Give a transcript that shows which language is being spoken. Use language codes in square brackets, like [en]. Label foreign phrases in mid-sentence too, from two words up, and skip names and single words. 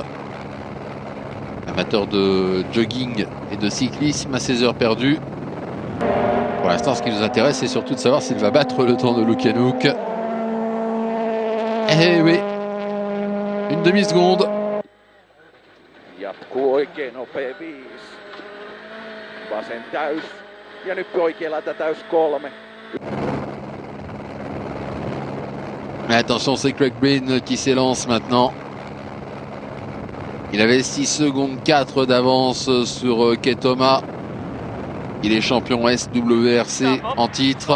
[fr] Amateur de jogging et de cyclisme à 16 heures perdues. Pour l'instant, ce qui nous intéresse, c'est surtout de savoir s'il va battre le temps de Lukyanuk. Eh oui. Une demi-seconde. [fi] Jatkuu oikein nopea 5. Vasen täys. Ja nyt oikealla täys 3. [fr] Attention, c'est Craig Breen qui s'élance maintenant. Il avait 6 secondes 4 d'avance sur Ketoma. Il est champion SWRC en titre.